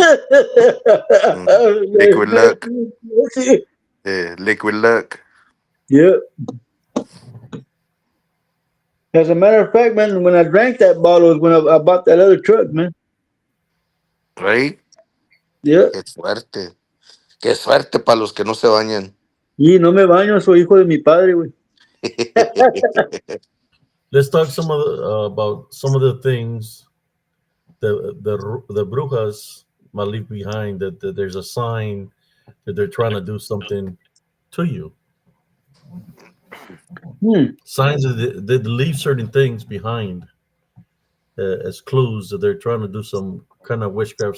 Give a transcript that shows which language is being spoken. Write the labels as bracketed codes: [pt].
[en] Liquid luck. Yeah, liquid luck. Yeah. As a matter of fact, man, when I drank that bottle was when I bought that other truck, man. Right? Yeah. [es] Qué suerte. Qué suerte para los que no se bañan. Y no me baño, soy hijo de mi padre, güey. [en] Let's talk about some of the things the Brujas might leave behind. That there's a sign that they're trying to do something to you. Hmm. Signs that they leave certain things behind as clues that they're trying to do some kind of witchcraft.